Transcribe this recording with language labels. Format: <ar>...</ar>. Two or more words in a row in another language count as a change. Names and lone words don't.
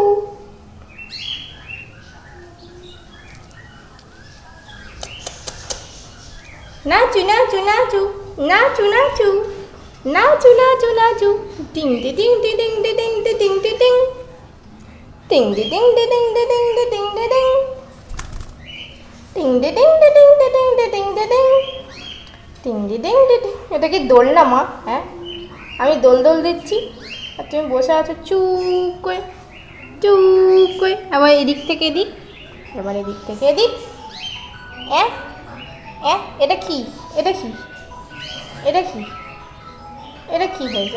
<bn>নাচু নাচু নাচু নাচু নাচু নাচু নাচু নাচু, টিং টি টিং টি টিং টি টিং টি টিং টি টিং, টিং টি টিং টি টিং টি টিং টি টিং টি টিং, টিং টি টিং টি টিং টি টিং টি টিং টি টিং, টিং টি টিং টি টিং। এটা কি দোল না মা? হ্যাঁ, আমি দোল দোল দিচ্ছি আর তুমি বসে আছো চুপ করে চুপ করে। আবার এদিক থেকে এদিক, এবার এদিক থেকে এদিক। এটা কি? এটা কি? এটা কি? এটা কি হয়েছে?</bn>